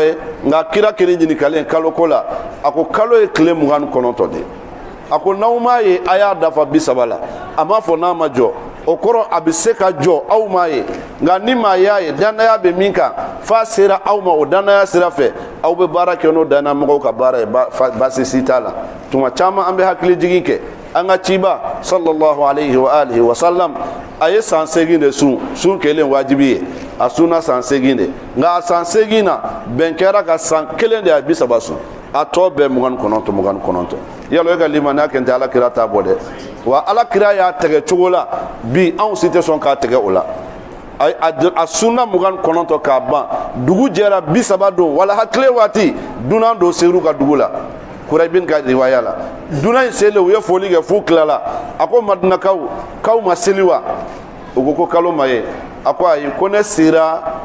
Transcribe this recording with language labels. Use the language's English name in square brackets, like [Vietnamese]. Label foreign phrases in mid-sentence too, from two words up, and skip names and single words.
[Bambara] ye nka kira kelen ɲininkalen kalo ko la a ko kalo ye tile 29 de a ko n'aw m'a ye a y'a dafa 30 la a m'a fɔ n'a ma jɔ o kɔrɔ a bɛ se ka jɔ aw m'a ye nka ni maa y'a ye danaya bɛ min kan f'a sera aw ma o danaya sira fɛ aw bɛ baara kɛ n'o danaya mɔgɔw ka baara ye baasi si t'a la tuma caman an bɛ hakili jigin kɛ an ka ciba [Arabic] صلى الله عليه وعلى آله وسلم [Bambara] a ye san 8 de sun kelen wajibi ye a sunna san 8 de nka a san 8 na bɛn kɛra ka san 1 de a 30 sun a tɔ bɛɛ 29 yalo e ka limaniya kɛ n tɛ ala kira t'a bɔ dɛ wa ala kira y'a tɛgɛ cogo la bi anw si tɛ sɔn k'a tɛgɛ o la a sunna 29 k'a ban dugu jɛra 30 don wala hakile waati dunan don seru ka dugu la Kurayb ka riwaya la dunan in selen u ye foli kɛ f'u tilala a ko madinakaw kaw ma seli wa u ko kalo ma ye a ko ayi ko ne sera